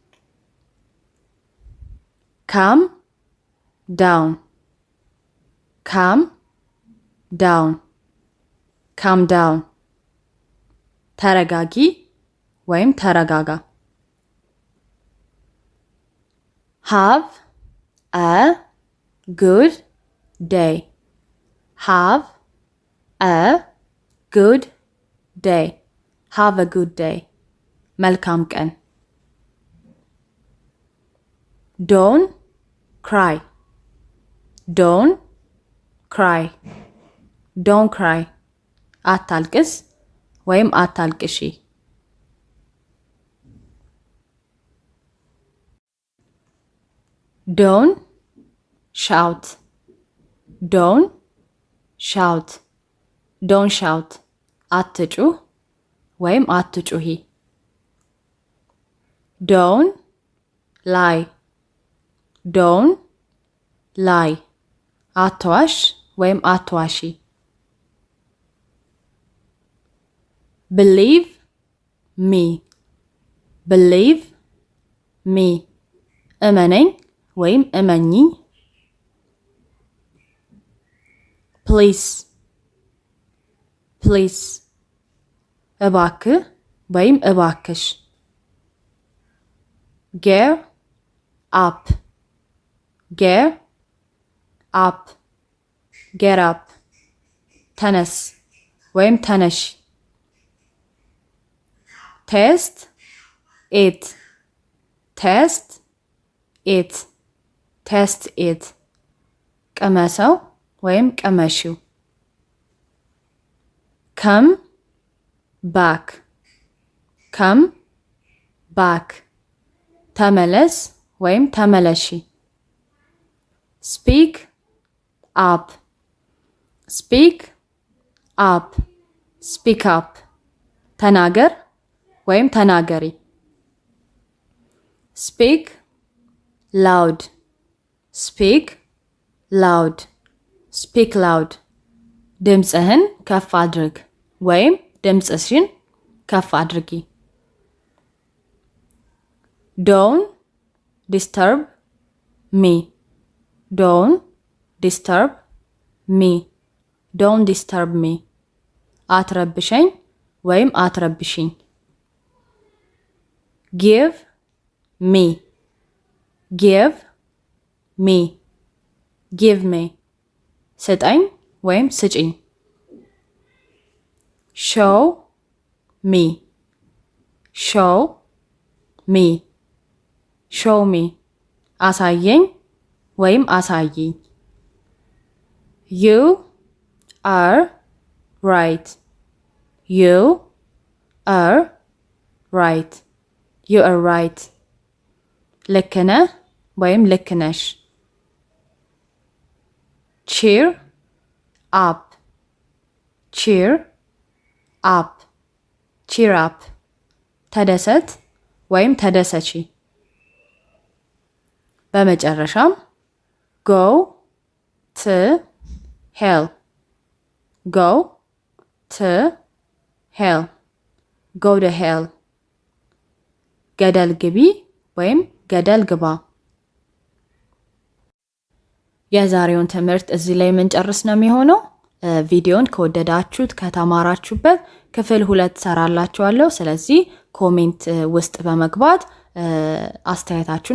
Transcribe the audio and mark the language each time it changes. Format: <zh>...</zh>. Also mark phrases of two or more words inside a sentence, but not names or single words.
<en>come down come down come down</en> <am>ተረጋጊ ወይም ተረጋጋ።</am> <en>have a good day have a good day have a good day</en> <am>መልካም ቀን።</am> <en>don't cry don't cry don't cry</en> <am>አታልቅስ ወይም አታልቅሺ።</am> <en>don't shout don't shout don't shout</en> <am>አትጩህ ወይም አትጩሂ።</am> <en>Don't lie. Don't lie.</en> <am>አትዋሽ ወይም አትዋሺ።</am> <en>Believe me. Believe me.</en> <am>እመነኝ ወይም እመኚኝ። Please.</am> <en>Please.</en> <am>እባክህ ወይም እባክሽ።</am> <en>Get up. Get up. Get up.</en> <am>ተነስ ወይም ተነሽ።</am> <en>Test it. Test it. Test it.</en> <am>ቅመሰው ወይም ቅመሺው።</am> <en>Come back. Come back.</en> <am>ተመለስ ወይም ተመለሺ።</am> <en>Speak up. Speak up. Speak up.</en> <am>ተናገር ወይም ተናገሪ።</am> <en>Speak loud. Speak loud. Speak loud.</en> <am>ድምፅህን ከፍ አድርግ ወይም ድምፅሽን ከፍ አድርጊ።</am> <en>Don't disturb me. Don't disturb me. Don't disturb me.</en> <am>አትረብሸኝ ወይም አትረብሽኝ።</am> <en>Give me. Give me. Give me.</en> <am>ስጠኝ ወይም ስጪኝ።</am> <en>Show me. Show me. Show me.</en> <am>አሳየኝ ወይም አሳይኝ።</am> <en>You are right. You are right. You are right.</en> <am>ልክ ነህ ወይም ልክ ነሽ።</am> <en>Cheer up. Cheer up. Cheer up.</en> <am>ተደሰት ወይም ተደሰቺ። በመጨረሻም</am> <en>go to hell. Go to hell. Go to hell. ገደል ግቢ ወይም ገደል ግባ። የዛሬውን ትምህርት እዚህ ላይ የምንጨርስ ነው የሚሆነው። ቪዲዮን ከወደዳችሁት ከተማራችሁበት ክፍል 2 ሰራላችኋለሁ። ስለዚህ ኮሜንት ውስጥ በመግባት አስተያየታችሁን</en>